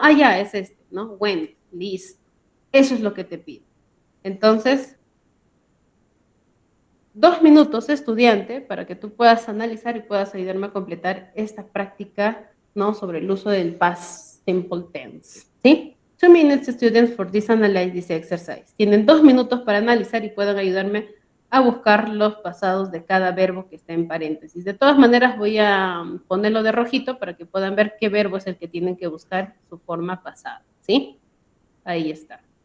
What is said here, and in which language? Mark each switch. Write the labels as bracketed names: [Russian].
[Spanish] Ah, ya, es este, ¿no? Went, listo. Eso es lo que te pido. Entonces, 2 minutos, estudiante, para que tú puedas analizar y puedas ayudarme a completar esta práctica, ¿no? Sobre el uso del past simple tense, ¿sí? [English] 2 minutes, students, for this analyze this exercise. [Spanish] Tienen 2 minutos para analizar y puedan ayudarme a buscar los pasados de cada verbo que está en paréntesis. De todas maneras, voy a ponerlo de rojito para que puedan ver qué verbo es el que tienen que buscar su forma pasada, ¿sí? Ahí está.